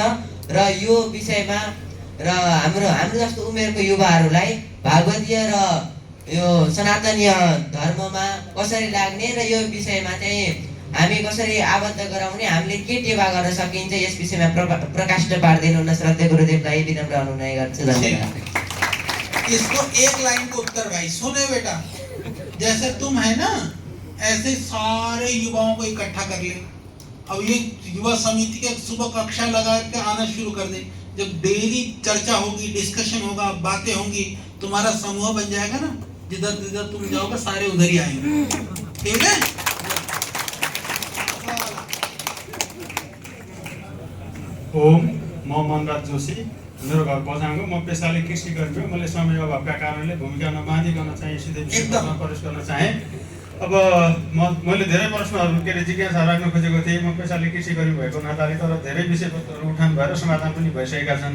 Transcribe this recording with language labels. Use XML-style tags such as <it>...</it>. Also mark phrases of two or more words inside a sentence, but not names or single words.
<ne>र यो विषयमा र हाम्रो जस्तो उमेरको युवाहरूलाई भागवतीय र यो सनातनीय धर्ममा कसरी लाग्ने र यो विषयमा चाहिँ हामी कसरी आबद्ध गराउने, हामीले के टेवा गर्न सकिन्छ यस विषयमा प्रकाश पार्दिनु हुन श्रद्धेय गुरुदेवलाई विनम्र अनुनय गर्छु। धन्यवाद।</ne> <hi>इसको एक लाइन को उत्तर भाई सुने बेटा, जैसे तुम है ना ऐसे सारे युवाओं को इकट्ठा कर ले। अब ये युवा समिति के सुबह कक्षा लगा के आना शुरू कर दे। जब डेली चर्चा होगी, डिस्कशन होगा, बातें होंगी, तुम्हारा समूह बन जाएगा ना, जिधर जिधर तुम जाओगे सारे उधर ही आएंगे। ठीक है, ओम,</hi> <ne>म मनराज जोशी, मेरो घर बझाङको, म पेसाले कृषि गर्छु। मैले समय अभावका कारणले भूमिका नबाँधिकन चाहिँ सिधै विषयमा प्रवेश गर्न चाहेँ। अब मैले धेरै प्रश्नहरू के अरे जिज्ञासा राख्न खोजेको थिएँ। म पेसाले कृषि गरी भएको नाताले, तर धेरै विषयवस्तुहरू उठान भएर समाधान पनि भइसकेका छन्।</ne>